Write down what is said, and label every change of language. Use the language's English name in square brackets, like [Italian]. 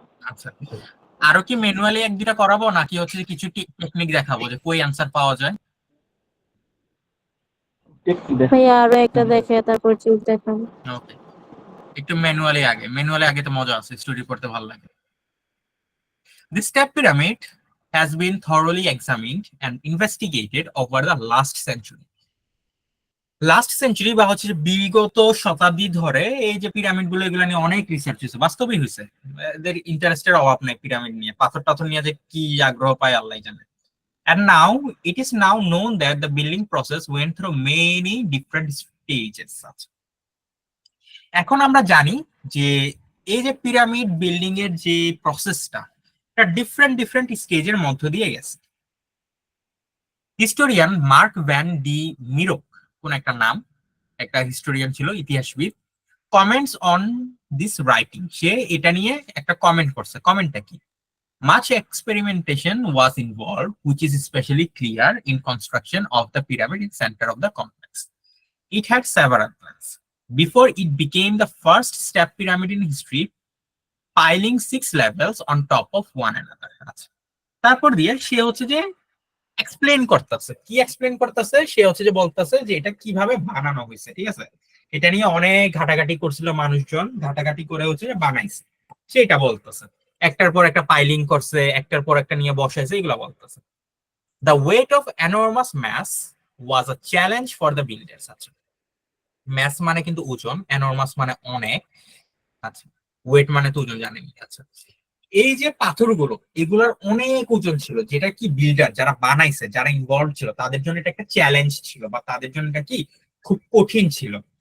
[Bangla] আচ্ছা, আরো কি ম্যানুয়ালি এক দুটা করাবো, নাকি হচ্ছে যে কিছু টেকনিক দেখাবো যে কই অ্যান্সার পাওয়া যায়? ভাইয়া আরো একটা দেখে তারপর চিজ দেখাবো। ওকে, একটু ম্যানুয়ালি আগে তো মজা আছে, স্টোরি পড়তে ভালো লাগে। [English] The step pyramid has been thoroughly examined and investigated over the last century. [Bangla] Last century বা হচ্ছে যে বিগত শতাব্দী ধরে এই যে পিরামিড গুলো, এগুলো নিয়ে অনেক রিসার্চ হয়েছে, বাস্তবই হয়েছে। এদের ইন্টারেস্টের অভাব নেই পিরামিড নিয়ে, পাথর টাথর নিয়ে যে কি আগ্রহ পায় আল্লাহ জানে। [English] And now it is now known that the building process went through many different stages. [Bangla] এখন আমরা জানি যে এই যে পিরামিড বিল্ডিং এর যে প্রসেসটা, এটা ডিফারেন্ট ডিফারেন্ট স্টেজের মধ্য দিয়ে গেছে। হিস্টোরিয়ান মার্ক ভ্যান ডি মিরোক, কোন একটা নাম, একটা হিস্টোরিয়ান ছিল, ইতিহাসবিদ, [English] comments on this writing, [Bangla] সে এটা নিয়ে একটা কমেন্ট করছে। কমেন্টটা কি? [English] Much experimentation was involved, which is especially clear in construction of the pyramid in center of the complex. It had several plans before it became the first step pyramid in history, piling 6 levels on top of one another. [Bangla] তারপর দিয়ে সে হচ্ছে যে explain করতেছে, কি explain করতেছে, সে হচ্ছে যে বলতেছে যে এটা কিভাবে বানানো হয়েছে। ঠিক আছে, এটা নিয়ে অনেক ঘাটাঘাটি করছিল মানুষজন, ঘাটাঘাটি করে হচ্ছে যে বানাইছে, সেটা বলতেছে। একটার পর একটা পাইলিং করছে, একটার পর একটা নিয়ে বসাইছে, এগুলো বলতেছে। [English] The weight of enormous mass was a challenge for the builders. [Bangla] আচ্ছা, ম্যাস মানে কিন্তু ওজন, এনরমাস মানে অনেক। আচ্ছা, ওয়েট মানে তো ওজন জানেন। আচ্ছা, এই যে পাথরগুলো, এগুলোর অনেক ওজন ছিল, যেটা কি বিল্ডার যারা বানাইছে, যারা ইনভলভ ছিল, তাদের জন্য এটা একটা চ্যালেঞ্জ ছিল, বা তাদের জন্য এটা কি খুব কঠিন ছিল।